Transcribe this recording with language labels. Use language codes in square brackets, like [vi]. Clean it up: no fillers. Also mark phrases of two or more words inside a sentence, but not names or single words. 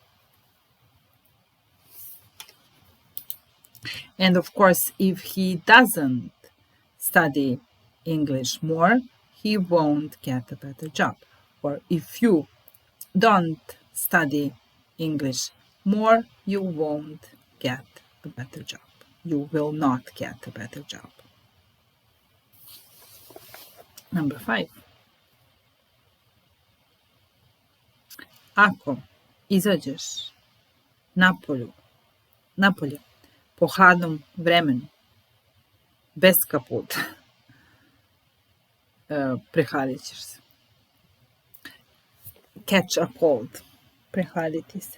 [en] And of course, if he doesn't study English more, he won't get a better job. Or if you don't study English more, you won't get a better job. You will not get a better job. Number 5. [sr] Ako izađeš napolje po hladnom vremenu, bez kaputa, prehladit ćeš se. [en] Catch a cold, [sr] prehladiti se.